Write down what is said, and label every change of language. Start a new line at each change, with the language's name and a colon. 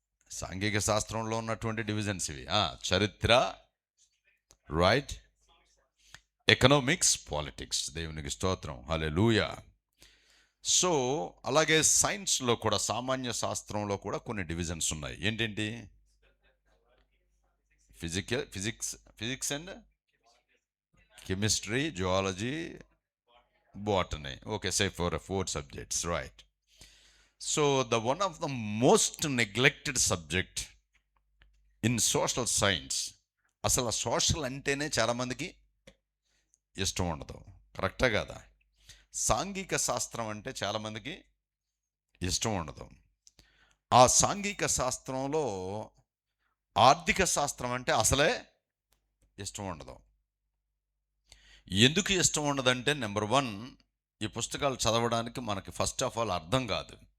Telugu: సాంఘిక శాస్త్రంలో ఉన్నటువంటి డివిజన్స్ ఇవి. చరిత్ర, రైట్, ఎకనామిక్స్, పాలిటిక్స్. దేవునికి స్తోత్రం. హల్లెలూయా. సో అలాగే సైన్స్లో కూడా, సామాన్య శాస్త్రంలో కూడా కొన్ని డివిజన్స్ ఉన్నాయి. ఏంటంటి?
English: Physics and chemistry, zoology, botany. Okay, say for 4 subjects, right? So the one of the most neglected subject in social science,
Telugu: అసలు సోషల్ అంటేనే చాలా మందికి ఇష్టం ఉండదు. కరెక్టా కదా? సాంఘిక శాస్త్రం అంటే చాలా మందికి ఇష్టం ఉండదు. ఆ సాంఘిక శాస్త్రంలో ఆర్థిక శాస్త్రం అంటే అసలే ఇష్టం ఉండదు. ఎందుకు ఇష్టం ఉండదంటే, నెంబర్ 1, ఈ పుస్తకాలు చదవడానికి మనకి ఫస్ట్ ఆఫ్ ఆల్ అర్థం కాదు.